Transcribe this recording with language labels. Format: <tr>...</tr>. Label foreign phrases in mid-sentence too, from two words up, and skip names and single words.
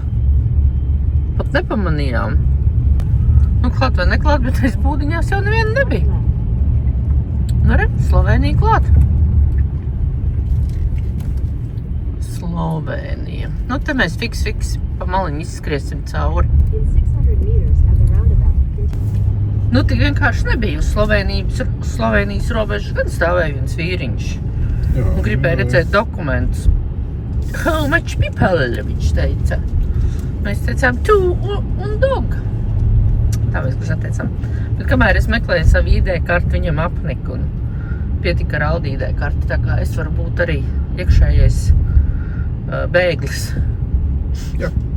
<lv>Pat nepamanījām. Klāt vai neklāt, bet aiz būdiņās jau neviena nebija. Slovēnija klāt. Slovēnija. Te mēs fiks pa maliņu izskriesim cauri.</lv> <en>In 600 meters at the roundabout, continue.</en> <lv>Nu, tik vienkārši nebija uz Slovenijas robežas, gan stāvēja viens vīriņš. Jā, Un gribēja redzēt dokumentus.</lv> <en>How much people,</en> <lv>viņš teica. Mēs teicām, two un dog. Tā mēs gluži atteicām. Bet kamēr es meklēju savu ID kartu, viņam apnika un pietika ar Aldi ID karti. Tā kā es varu būt arī iekšējais bēglis. Jā.</lv>